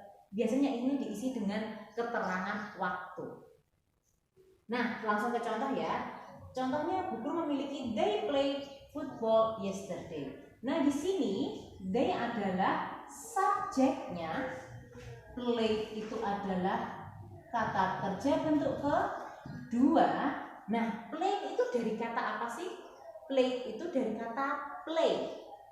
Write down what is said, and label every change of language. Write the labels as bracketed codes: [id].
[id] Biasanya ini diisi dengan keterangan waktu. Nah, langsung ke contoh ya. Contohnya Bu Guru memiliki [en] they played football yesterday. [id] Nah, di sini they adalah subjeknya, play itu adalah kata kerja bentuk kedua. Nah, play itu dari kata apa sih? Play itu dari kata play.